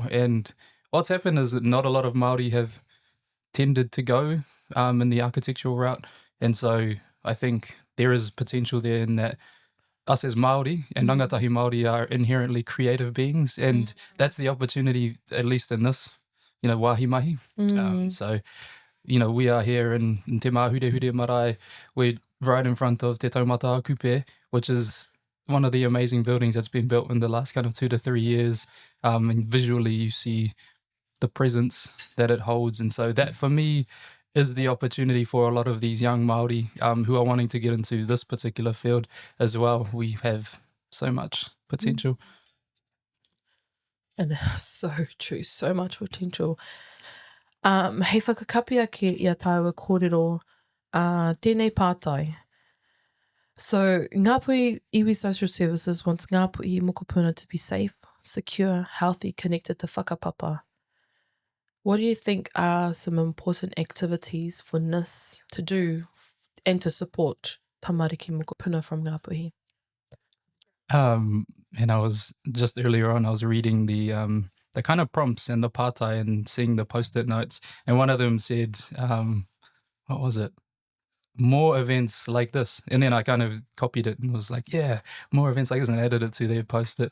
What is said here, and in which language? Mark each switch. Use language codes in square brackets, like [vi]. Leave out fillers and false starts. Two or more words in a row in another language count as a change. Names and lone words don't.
[en] And what's happened is that not a lot of Māori have tended to go in the architectural route, and so I think there is potential there in that. Us as Māori and [mi] rangatahi Māori [en] are inherently creative beings, and that's the opportunity, at least in this, [mi] wāhi mahi. [en] So, we are here in Te Māhure Marae. We're right in front of Te Taumata Kupe, which is one of the amazing buildings that's been built in the last kind of 2 to 3 years. And visually you see the presence that it holds. And so that, for me, is the opportunity for a lot of these young Māori who are wanting to get into this particular field as well. We have so much potential. And that's so true, so much potential. [mi] Hei whakakapia ki ia tāua kōrero tēnei pātai. [en] So Ngāpuhi Iwi Social Services wants Ngāpuhi mokopuna to be safe, secure, healthy, connected to whakapapa. What do you think are some important activities for NIS to do and to support [mi] tamariki mokopuna [en] from Ngāpuhi? And I was just earlier on, I was reading the kind of prompts and the pātai and seeing the post-it notes, and one of them said, what was it? More events like this. And then I kind of copied it and was like, yeah, more events like this, and added it to their post-it.